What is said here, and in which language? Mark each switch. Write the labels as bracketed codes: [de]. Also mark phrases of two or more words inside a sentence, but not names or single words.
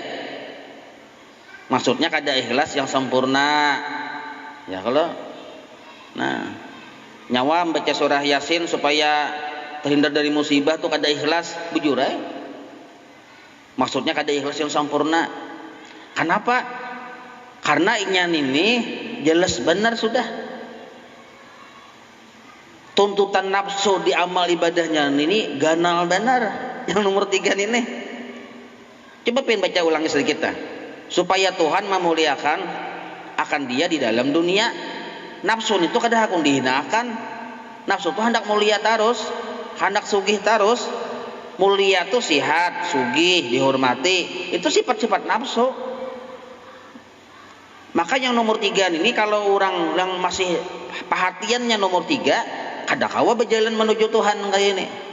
[bjn] Maksudnya kada ikhlas yang sempurna. Ya kalau nyawa membaca surah Yasin supaya terhindar dari musibah tuh kada ikhlas, bujurai. Maksudnya kada ikhlas yang sempurna. Kenapa? Karena inyan ini jelas benar sudah. Tuntutan nafsu di amal ibadahnya ini ganal benar. Yang nomor 3 ini. Coba pengen baca ulangi sedikit kita. Supaya Tuhan memuliakan akan dia di dalam dunia. Nafsu itu kada hakun dihinakan. Nafsu itu hendak mulia terus, hendak sugih terus. Mulia itu sihat, sugih, dihormati. Itu sifat-sifat nafsu. Maka yang nomor 3 ini kalau orang yang masih perhatiannya nomor 3, kada kawa berjalan menuju Tuhan kayak ini.